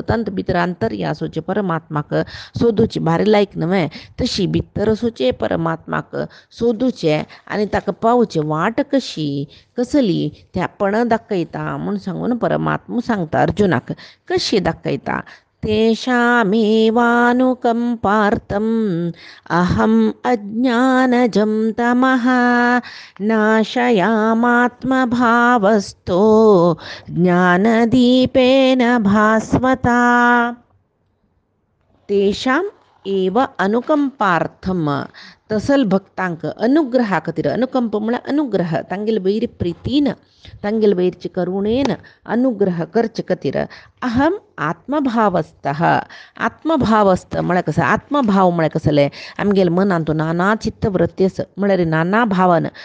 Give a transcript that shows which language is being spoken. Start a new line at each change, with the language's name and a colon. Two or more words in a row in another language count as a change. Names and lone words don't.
Konkani: तांत भितर अंतर्या आसोचे परमात्माक सोदूचे भारी लायक न्हय तशी भितर आसोचे परमात्माक सोदूचे आनी ताका पावचे वाट कसली ते आपण दाखयता म्हूण सांगून परमात्मा सांगता अर्जुनाक कशी दाखयता
Sanskrit: तेषामेवानुकंपार्थम् अहम् अज्ञानजं तमः नाशयामात्मभावस्थो ज्ञानदीपेन भास्वता. तेषाम् एव अनुकंपार्थम
Konkani: तसल भक्तांक अनुग्रह खातीर अनुकंप म्हळ्यार अनुग्रह तांगेले वैर प्रितीन तांगेले वैरचे करुणेन अनुग्रह करचे खातीर
Sanskrit: अहम आत्मभावस्थ
Konkani: म्हळ्यार कसं आत्मभाव म्हळ्यार कसले आमगेले मनांतू नाना चित्तवृत्ती आसा म्हळ्यार नाना भावान